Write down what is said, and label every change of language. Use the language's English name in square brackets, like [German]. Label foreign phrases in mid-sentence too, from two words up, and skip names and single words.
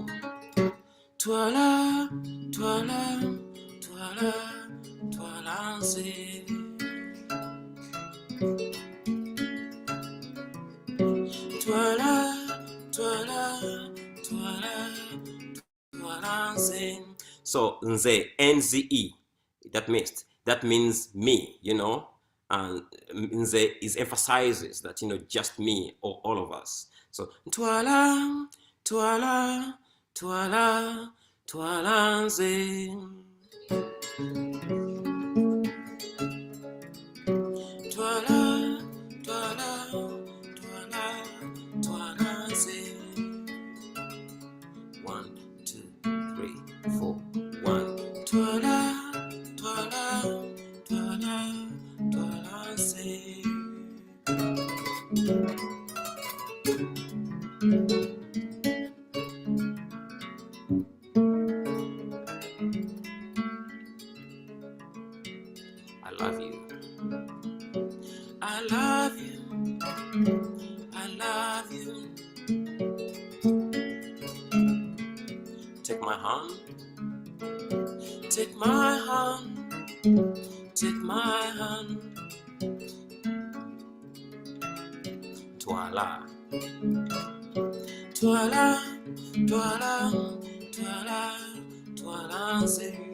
[Ganda] Ntwala, Ntwala, Ntwala, Ntwala nze. Ntwala, Ntwala, Ntwala, Ntwala nze. [English] So nze, Nze, that means me, you know. And nze is emphasizes that, you know, just me or all of us. [Ganda] So Ntwala, Ntwala, Ntwala, Ntwala nze. Ntwala, Ntwala, Ntwala, Ntwala nze. 1, 2, 3, 4. 1. Ntwala, Ntwala, Ntwala, Ntwala nze. [English] I love you. I love you. I love you. Take my hand. Take my hand. Take my hand. [Ganda] Ntwala. Ntwala, Ntwala, Ntwala, Ntwala nze.